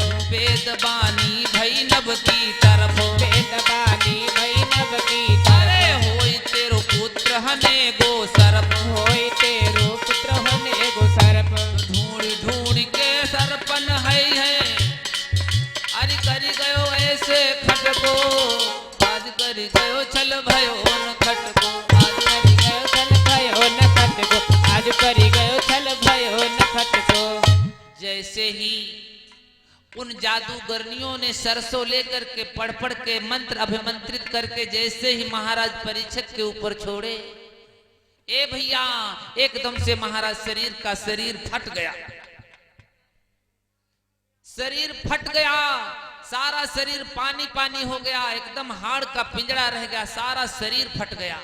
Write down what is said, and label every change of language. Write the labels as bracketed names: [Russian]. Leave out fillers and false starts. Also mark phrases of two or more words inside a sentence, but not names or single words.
[Braj] वेद बानी भई नभ की तरफ, वेद बानी भई नभ की तरफ। अरे होई तेरो पुत्र हने गो सरप। होई तेरो पुत्र होने गो सरप। ढूंढ ढूंढ के सरपन है, अरे करी गयो ऐसे खटको। आज करी गयो छल भयो न खटको, आज करी गयो छल भयो न खटको, आज करी गयो छल भयो न खटको। [Hindi] जैसे ही उन जादूगरनियों ने सरसों लेकर के पढ़ के मंत्र अभिमंत्रित करके जैसे ही महाराज परीक्षित के ऊपर छोड़े, ए भैया एकदम से महाराज शरीर फट गया, शरीर फट गया, सारा शरीर पानी पानी हो गया, एकदम हाड़ का पिंजरा रह गया, सारा शरीर फट गया।